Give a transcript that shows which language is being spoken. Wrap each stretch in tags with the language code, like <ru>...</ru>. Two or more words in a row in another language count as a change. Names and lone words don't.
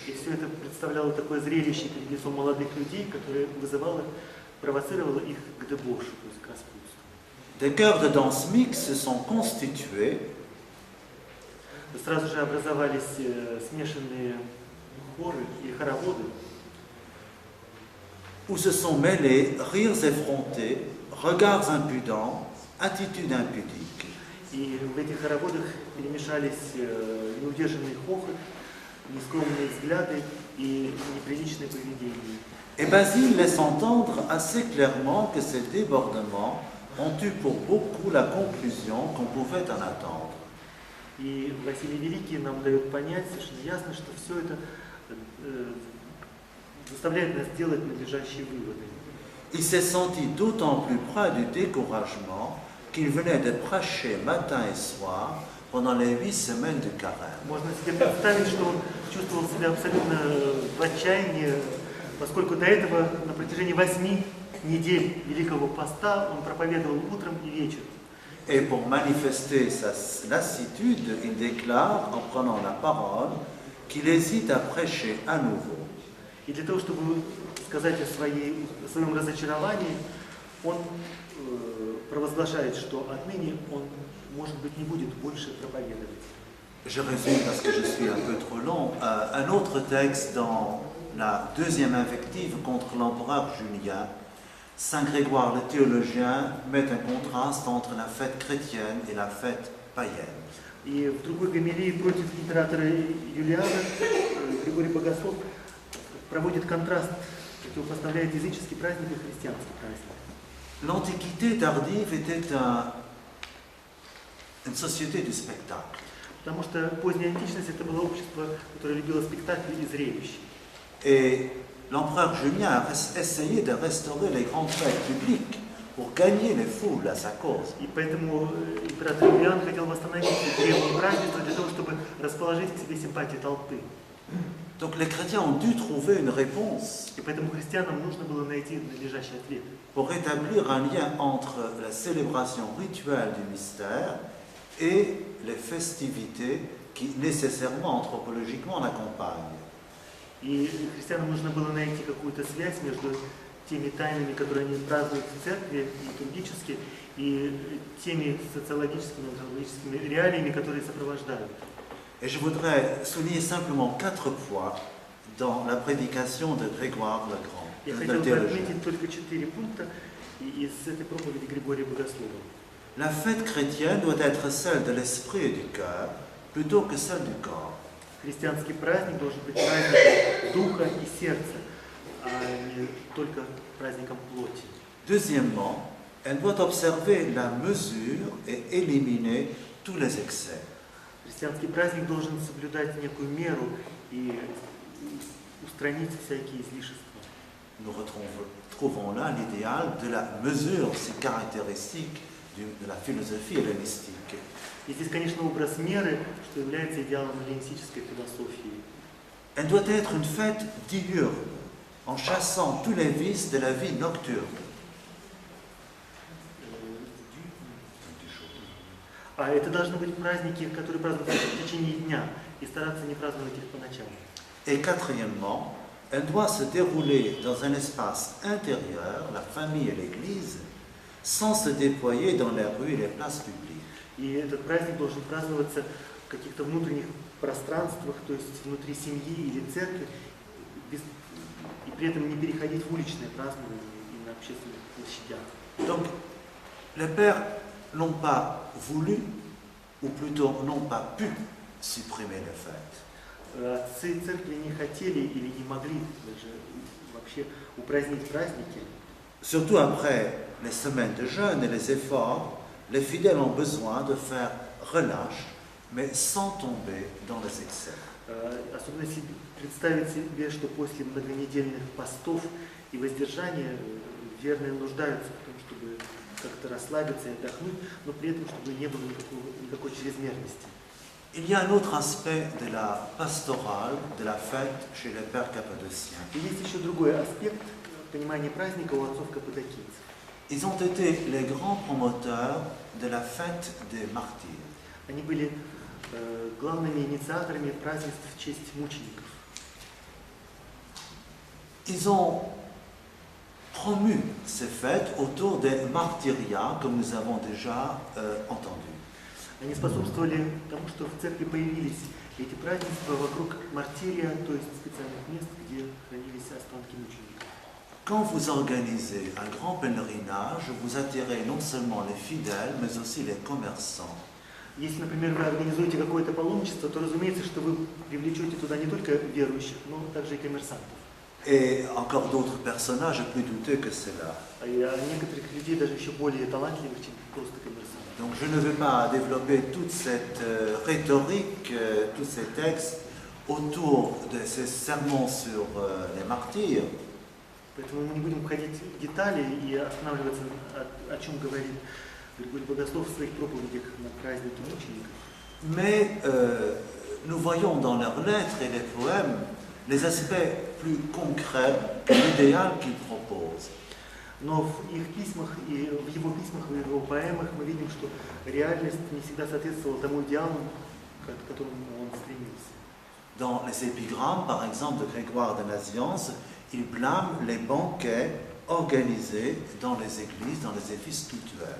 <ru>И все это представляло такое зрелище перед лицом молодых людей, которое провоцировало их к дебошу, то есть к распутству.</ru> <fr>Des chœurs de danse mixtes se sont constitués.</fr> <ru>Сразу же образовались смешанные хоры или хороводы,</ru> <fr>où se sont mêlés rires effrontés, regards impudents, attitudes impudiques.</fr> <ru>и в этих хороводах перемешались неудержанный хохот, нескромные взгляды и неприличное поведение.</ru> <fr>Et Basile laisse entendre assez clairement que ces débordements ont eu pour beaucoup la conclusion qu'on pouvait en attendre.</fr> <ru>И Василий Великий нам дает понять совершенно ясно, что все это заставляет нас делать надлежащие выводы.</ru> <fr>Il s'est senti d'autant plus près du découragement qu'il venait de prêcher matin et soir pendant les 8 semaines de carême.</fr> <ru>Можно себе представить, что он чувствовал себя абсолютно в отчаянии, поскольку до этого на протяжении 8 недель Великого Поста он проповедовал утром и вечером.</ru> <fr>Et pour manifester sa lassitude, il déclare, en prenant la parole, qu'il hésite à prêcher à nouveau.</fr> <ru>И для того, чтобы сказать о своем разочаровании, он провозглашает, что отныне он, может быть, не будет больше проповедовать.</ru> <fr>Je résume parce que je suis un peu trop long. Un autre texte dans la deuxième invective contre l'empereur Julien, Saint Grégoire le théologien met un contraste entre la fête chrétienne et la fête païenne.</fr> <ru>И в другой гомилии против императора Юлиана Григорий Богослов проводит контраст, противопоставляет языческий праздник и христианский праздник.</ru> <fr>L'Antiquité tardive était une société du spectacle.</fr> <ru>Потому что поздняя античность это было общество, которое любило спектакли и зрелища.</ru> <fr>Et l'empereur Julien a essayé de restaurer les grandes fêtes publiques pour gagner les foules à sa cause.</fr> <ru>И поэтому император Юлиан хотел восстановить древние празднества для того, чтобы расположить к себе симпатии толпы.</ru> <fr>Donc les chrétiens ont dû trouver une réponse</fr> <ru>И поэтому христианам нужно было найти надлежащий ответ.</ru> <fr>pour établir un lien entre la célébration rituelle du mystère et les festivités qui nécessairement, anthropologiquement, l'accompagnent.</fr> <ru>И христианам нужно было найти какую-то связь между теми тайнами, которые они празднуют в церкви, литургически, и теми социологическими, антропологическими реалиями, которые сопровождают.</ru> <fr>Et je voudrais souligner simplement 4 points dans la prédication de Grégoire le Grand,</fr> <ru>Я</ru> <fr>le</fr> <ru>хотел бы</ru> <fr>théologien.</fr> <ru>отметить только 4 пункта из этой проповеди Григория Богослова.</ru> <fr>La fête chrétienne doit être celle de l'esprit et du cœur plutôt que celle du corps.</fr> <ru>Христианский праздник должен быть праздником духа и сердца, а не только праздником плоти.</ru> <fr>Deuxièmement, elle doit observer la mesure et éliminer tous les excès.</fr> <ru>Христианский праздник должен соблюдать некую меру и устранить всякие излишества.</ru> <fr>Nous retrouvons là l'idéal de la mesure si caractéristique de la philosophie hellénistique.</fr> <ru>И здесь, конечно, образ меры, что является идеалом эллинистической философии.</ru> <fr>Elle doit être une fête diurne, en chassant tous les vices de la vie nocturne.</fr> <ru>А это должны быть праздники, которые празднуются в течение дня, и стараться не праздновать их по ночам.</ru> <fr>Et quatrièmement, elle doit se dérouler dans un espace intérieur, la famille et l'Église, sans se déployer dans les rues et les places publiques.</fr> <ru>И этот праздник должен праздноваться в каких-то внутренних пространствах, то есть внутри семьи или церкви, и при этом не переходить в уличное празднование и на общественных площадях.</ru> <fr>Donc, les pères n'ont pas voulu, ou plutôt n'ont pas pu supprimer les fêtes.</fr> <ru>Отцы церкви не хотели или не могли даже вообще упразднить праздники.</ru> <fr>Surtout après les semaines de jeûne et les efforts, les fidèles ont besoin de faire relâche, mais sans tomber dans les excès.</fr> <ru>Особенно если представить себе, что после многонедельных постов и воздержания верные нуждаются в том, чтобы как-то расслабиться и отдохнуть, но при этом, чтобы не было никакой чрезмерности.</ru> <fr>Il y a un autre aspect de la pastorale, de la fête chez les pères cappadociens.</fr> <ru>И есть еще другой аспект понимания праздника у отцов каппадокийцев.</ru> <fr>Ils ont été les grands promoteurs de la fête des martyrs.</fr> <ru>Они были главными инициаторами празднеств в честь мучеников.</ru> <fr>Ils ont promu ces fêtes autour des martyriats, comme nous avons déjà entendu.</fr> <ru>Они способствовали тому, что в церкви появились эти празднества вокруг мартирия, то есть специальных мест, где хранились останки мучеников.</ru> <fr>Quand vous organisez un grand pèlerinage, vous attirez non seulement les fidèles, mais aussi les commerçants.</fr> <ru>Если, например, вы организуете какое-то паломничество, то разумеется, что вы привлечете туда не только верующих, но также и коммерсантов.</ru> <fr>Et encore d'autres personnages plus douteux que cela.</fr> <ru>А некоторых людей даже еще более талантливых, чем просто коммерсанты.</ru> <fr>Donc je ne vais pas développer toute cette rhétorique, tous ces textes autour de ces sermons sur les martyrs.</fr> <ru>Поэтому мы не будем входить в детали и останавливаться, о чем говорит Григорий Богослов в своих проповедях на празднике мучеников.</ru> <fr>Mais nous voyons dans leurs lettres et les poèmes les aspects plus concrets de l'idéal qu'ils proposent.</fr> <ru>Но в их письмах, и в его письмах, в его поэмах мы видим, что реальность не всегда соответствовала тому идеалу, к которому он стремился.</ru> <fr>Dans les épigrammes, par exemple, de Grégoire de Nazianze, il blâme les banquets organisés dans les églises, dans les édifices cultuels.</fr>